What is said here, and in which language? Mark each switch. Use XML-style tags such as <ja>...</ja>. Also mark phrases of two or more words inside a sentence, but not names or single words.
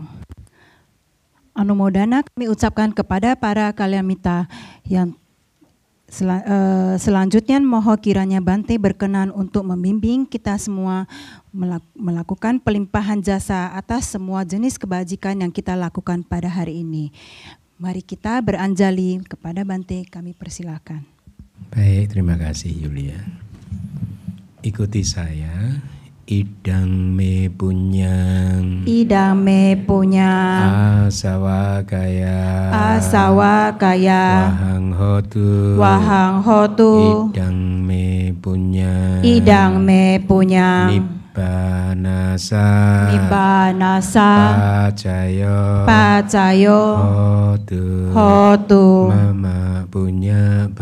<id>Anumodana kami ucapkan kepada para Kalyanamitta yang Selanjutnya mohon kiranya Bante berkenan untuk membimbing kita semua melakukan pelimpahan jasa atas semua jenis kebajikan yang kita lakukan pada hari ini. Mari kita beranjali kepada Bante, kami persilakan. Baik, terima kasih Yulia. Ikuti saya.</id> <pi>Idang me punyang asawa kaya wahang hotu idang me punyang Nibbanasa pacayo hotu mama punyang</pi>